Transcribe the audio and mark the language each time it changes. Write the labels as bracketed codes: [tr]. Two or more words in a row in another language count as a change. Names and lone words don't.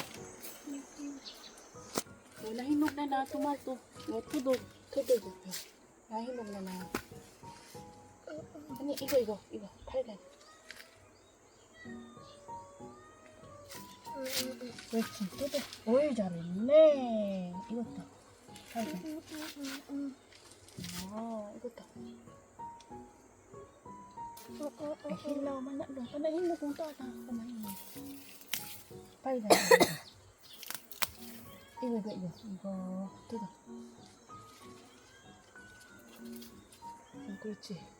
[tl] Nahinog na na tomato. Tudog. Nahinog na na. Ano, igo. Pardon. Wait, tudog. Uy, [ko] 잘했네. 이것도. Pardon. 이것도. [tl] Hilaw man na doon. Panahinog kung ito. Panahinog. Pardon. Igo. Tudog. 그렇지.